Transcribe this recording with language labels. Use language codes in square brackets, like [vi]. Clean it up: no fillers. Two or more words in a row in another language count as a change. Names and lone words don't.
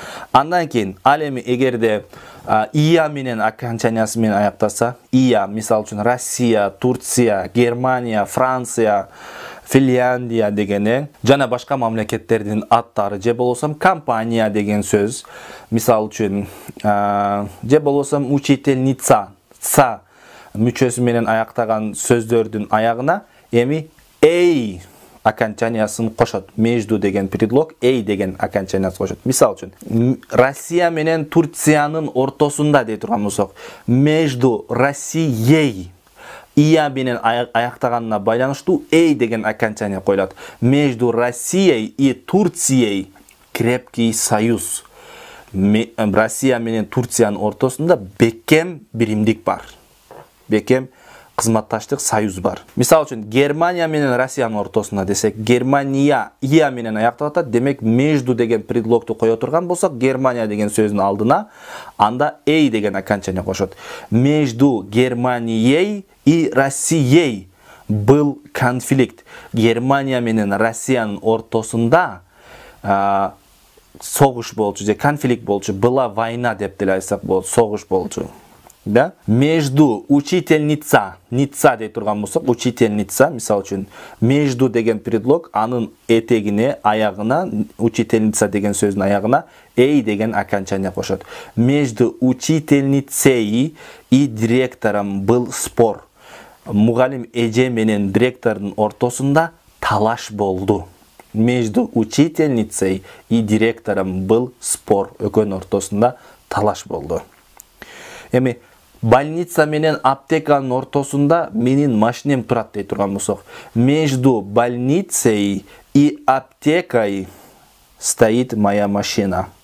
[ky] Андан кейін ал эми эгерде ия менен окончаниясы менен аяктаса, ия, мисал үчүн Россия, Турция, Германия, Франция, Финляндия дегени жана башка мамлекеттердин аттары, же болбосо компания деген сөз, мисал үчүн же болбосо учительница, са мүчөсү менен аяктаган сөздөрдүн аягына эми эй окончаниясын кошот. Между деген предлог эй деген окончаниясын кошот. Мисал үчүн Россия менен Турциянын ортосунда дей турган болсок, [ru] между Россией [ky] ия менен аяктаганына байланыштуу эй деген окончания коюлат. [ru] Между Россией и Турцией крепкий союз. [ky] Россия менен Турциянын ортосунда бекем биримдик бар. Бекем кызматташтык союз бар. Мисал үчүн Германия менен Россиянын ортосунда десек, Германия ия менен аякталып атат. Демек между деген предлогду кое турган болсок, Германия деген сөздүн алдына анда эй деген окончания кошот. [ru] Между Германией и Россией был конфликт. [ky] Германия менен Россиянын ортосунда согуш болчу же конфликт болчу, [ru] была война [ky] деп деле айтсак болот, согуш болчу. Да? [ru] Между учительница, [ky] ница дей турган болсок, учительница, мисал үчүн между деген предлог анын этегине, аягына, учительница деген сөздүн аягына эй деген окончания кошот. [ru] Между учительницей и директором был спор. [ky] Мугалим эже менен директордун ортосунда талаш болду. [ru] Между учительницей и директором был спор. [ky] Экөөнүн ортосунда талаш болду. Эми больница менен аптеканын ортосунда менин машинем турат дей турган болсок, [ru] между больницей и аптекой стоит моя машина.